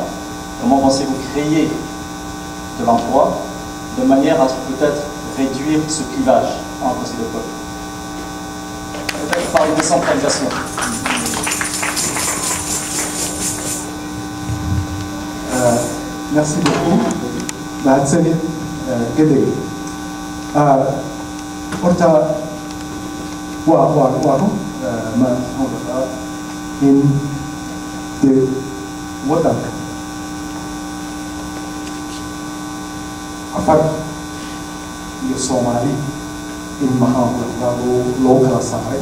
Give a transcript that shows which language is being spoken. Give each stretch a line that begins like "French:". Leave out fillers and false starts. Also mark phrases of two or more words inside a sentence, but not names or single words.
French: Comment pensez-vous créer de l'emploi de manière à peut-être réduire ce clivage entre ces deux peuples? Peut-être par une décentralisation. Merci beaucoup.
Somali: Mahadsanid Gaday. Horta waa run in dee waddanka afar iyo Soomaali in loo kala saaray.